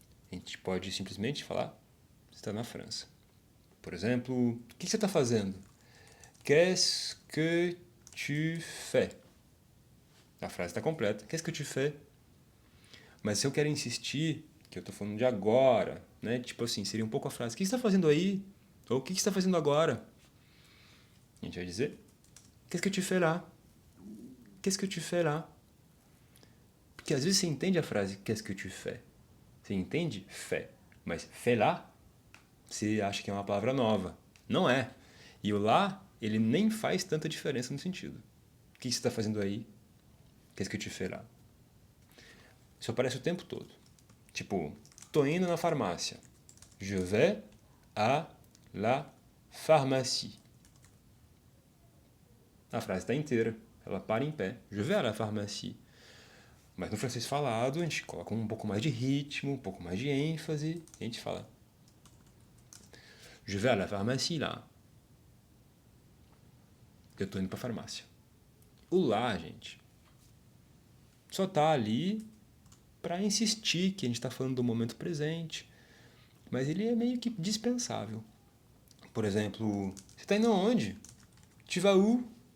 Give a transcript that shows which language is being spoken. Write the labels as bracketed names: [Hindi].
[Portuguese] A gente pode simplesmente falar você está na França. Por exemplo, o que você está fazendo? [French] Qu'est-ce que tu fais? [Portuguese] A frase está completa. [French] Qu'est-ce que tu fais? [Portuguese] Mas se eu quero insistir que eu estou falando de agora, né? Tipo assim, seria um pouco a frase: o que você está fazendo aí? Ou o que você está fazendo agora? A gente vai dizer: [French] qu'est-ce que tu fais là? Qu'est-ce que tu fais là? [Portuguese] Porque às vezes você entende a frase [French] qu'est-ce que tu fais? [Portuguese] Você entende fé, mas [French] fais là, [Portuguese] você acha que é uma palavra nova. Não é. E o lá, ele nem faz tanta diferença no sentido. O que você está fazendo aí? [French] Qu'est-ce que tu fais là? [Portuguese] Isso aparece o tempo todo. Tipo, tô indo na farmácia. [French] Je vais à la pharmacie. [Portuguese] A frase está inteira. Ela para em pé. [French] Je vais à la pharmacie. [Portuguese] Mas no francês falado, a gente coloca um pouco mais de ritmo, um pouco mais de ênfase. E a gente fala: [French] Je vais à la pharmacie là. [Portuguese] Eu tô indo pra farmácia. O lá, gente, só tá ali para insistir que a gente está falando do momento presente, mas ele é meio que dispensável. Por exemplo, você está indo aonde? [French] Tu vas où?